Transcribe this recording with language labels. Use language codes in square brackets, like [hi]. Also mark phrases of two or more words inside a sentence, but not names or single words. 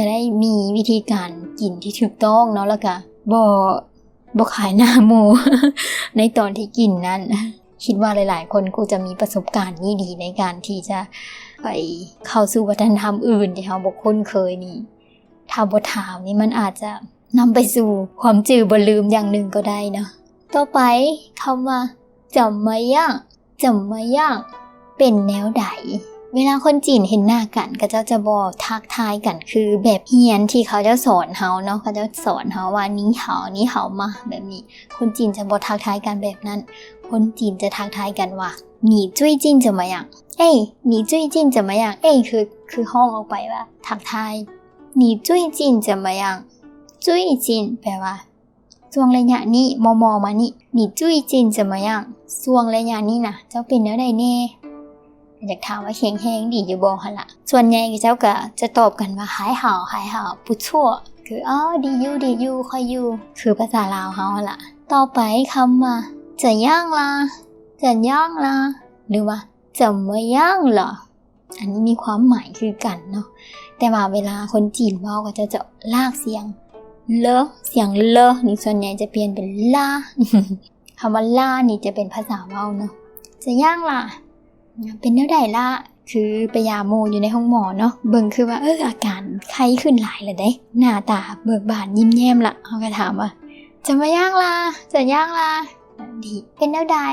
[tts] ได้มีวิธีการกินที่ถูกต้องเนาะแล้วก็บ่ขายหน้าหมู่ ในตอนที่กินนั้นคิดว่าหลายๆคนก็จะมีประสบการณ์นี้ดีในการที่จะไปเข้าสู่วัฒนธรรมอื่นที่เฮาบ่คุ้นเคยนี่ถ้าบ่ถามนี่มันอาจจะนำไปสู่ความจื่อบ่ลื มอย่างหนึ่งก็ได้นะต่อไปคำว่า [zh] 怎么样怎么样 [tts] เป็นแนวใดเวลาคนจีนเห็นหน้ากันก็จะบ่ทักทายกันคือแบบเฮียนที่เขาจะสอนเฮาเนาะเขาจะสอน เฮาว่านี่เฮานี่เฮามาแบบนี้คนจีนจะบ่ทักทายกันแบบนั้นคนจีนจะทักทายกันว่า [zh] 你最近怎么样你最近怎么样 [tts] คือ ห้องออกไปว่าทักทาย [zh] 你最近怎么样 [tts] 最近แปลว่าช่วงระยะนี้มอมานี่你 [zh] 最近怎么样 [tts] ช่วงระยะนี้นะเจ้าเป็นแนวใดแน่อยากถามว่าแข็งแรงดีอยู่บ่หั่น ล่ะส่วนใหญ่เจ้าก็จะตอบกันว่า [zh] 还好 [tts] 不错คือดีอยู่ค่อยอยู่คือภาษาลาวเฮาหั่นล่ะต่อไปคำว่า [zh] 怎样啦 [tts] หรือว่า [zh] 怎么样了 [tts] อันนี้มีความหมายคือกันเนาะแต่ว่าเวลาคนจีนเว้าก็จะลากเสียงเสียงนี่ส่วนใหญ่จะเปลี่ยนเป็นลา คำว่าลานี่จะเป็นภาษาเว้าเนาะ [zh] 怎样啦 [tts] เป็นแนวใดล่ะคือไปยามโมอยู่ในห้องหมอเนาะเบิ่งคือว่าอาการไข้ขึ้นหลายแล้วเด้หน้าตาเบิกบานยิ้มแย้มละเขาก็ถามว่า [zh] 怎么样啦怎样啦 [tts] ดีเป็นแนวใด